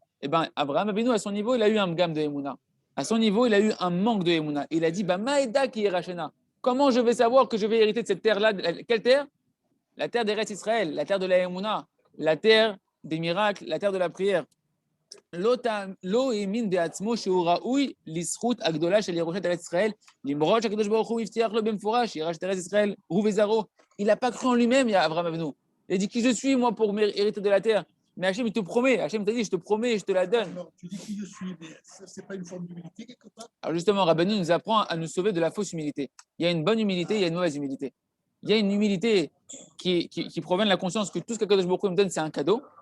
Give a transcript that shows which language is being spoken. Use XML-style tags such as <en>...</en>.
<fr>Eh bien, Abraham Avinu, à son niveau, il a eu un gamme de Emouna. À son niveau, il a eu un manque de Emouna. Il a dit, bah, Maïda qui est Rachena. Comment je vais savoir que je vais hériter de cette terre-là? Quelle terre? La terre d'Eretz Israël, la terre de la Emouna, la terre des miracles, la terre de la prière.</fr> <he>לא האמין בעצמו שהוא ראוי לזכות הגדולה של ירושת ארץ ישראל, למרות שהקדוש ברוך הוא הבטיח לו במפורש, ירש את ארץ ישראל, הוא וזרעו.</he> <fr>Il n'a pas cru en lui-même, Abraham Avinu. Il a dit qui je suis, moi, pour hériter de la terre. Mais Hachem, il te promet. Hachem t'a dit, je te promets, je te la donne. Alors, tu dis qui je suis, mais ça, c'est pas une forme d'humilité quelque part? Alors justement, Rabbeinu nous apprend à nous sauver de la fausse humilité. Il y a une bonne humilité, il y a une mauvaise humilité. Il y a une humilité qui provient de la conscience que tout ce que Kadosh Baruch Hu me donne, c'est un cadeau.</fr>